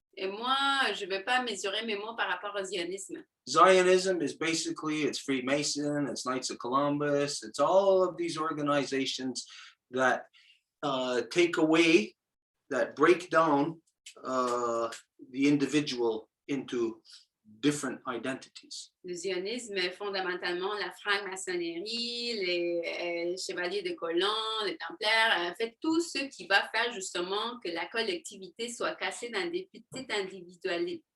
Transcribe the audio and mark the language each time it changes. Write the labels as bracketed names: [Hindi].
[French] Et moi, je ne vais pas mesurer mes mots par rapport au zionisme. [English] Zionism is basically, it's Freemason, it's Knights of Columbus, it's all of these organizations that take away, that break down the individual into different identities. [French] Le zionisme est fondamentalement la franc-maçonnerie, les chevaliers de colon, les templaires, en fait, tout ce qui va faire justement que la collectivité soit cassée dans des petites individualités.